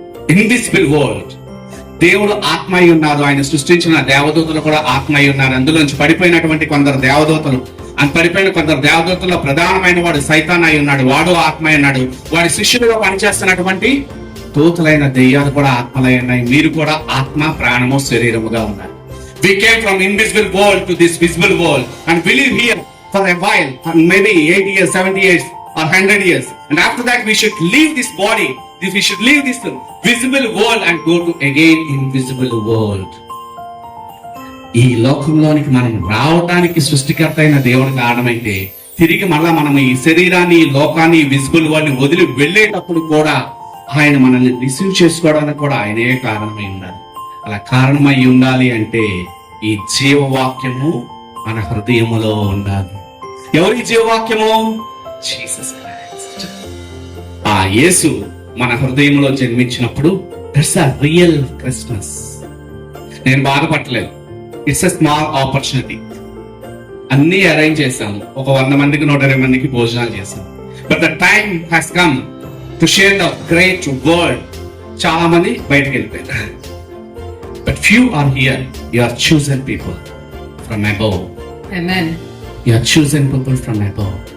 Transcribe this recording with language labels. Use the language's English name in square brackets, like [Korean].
[Telugu] Invisible world. దేవుడు ఆత్మ అయి ఉన్నారు. ఆయన సృష్టించిన దేవదూతలు కూడా ఆత్మ అయి ఉన్నారు. అందులోంచి పడిపోయినటువంటి కొందరు దేవదూతలు, పడిపోయిన కొందరు దేవదూతల్లో ప్రధానమైన వాడు సైతాన్ అయి ఉన్నాడు. వాడు ఆత్మ అయి ఉన్నాడు. వాడి శిష్యులుగా పనిచేస్తున్నటువంటి దూతలైన దెయ్యాలు కూడా ఆత్మలై ఉన్నాయి. మీరు కూడా ఆత్మ, ప్రాణము, శరీరముగా ఉన్నారు. [English] We came from invisible world to this visible world and we live here for a while, maybe 80 years, 70 years or 100 years, and after that we should leave this body, we should leave this visible world and go to again invisible world. [Telugu] ఈ లోకంలోనికి మనం రావడానికి సృష్టికర్త అయిన దేవుడు కారణమైతే, తిరిగి మళ్ళా మనం ఈ శరీరాన్ని, ఈ లోకాన్ని, విజిబుల్ వరల్డ్ ని వదిలి వెళ్ళేటప్పుడు కూడా ఆయన మనల్ని రిసీవ్ చేసుకోవడానికి కూడా ఆయనే కారణమై ఉండాలి. అలా కారణమై ఉండాలి అంటే ఈ జీవవాక్యము మన హృదయములో ఉండాలి. ఎవరి జీవవాక్యము? Jesus Christ. ఆ యేసు మన హృదయంలో జన్మించినప్పుడు [English] That's a real Christmas. [Telugu] నేను బాధపడలేదు. [English] It's a small opportunity. [Telugu] అన్ని అరేంజ్ చేశాము. ఒక 100 మందికి 120 మందికి భోజనాలు చేశాము. [English] But the time has come to share the great word. [Telugu] చాలా మంది బయటకు వెళ్ళిపోయారు. [English] But few are here. You are chosen people from above. Amen. You are chosen people from above.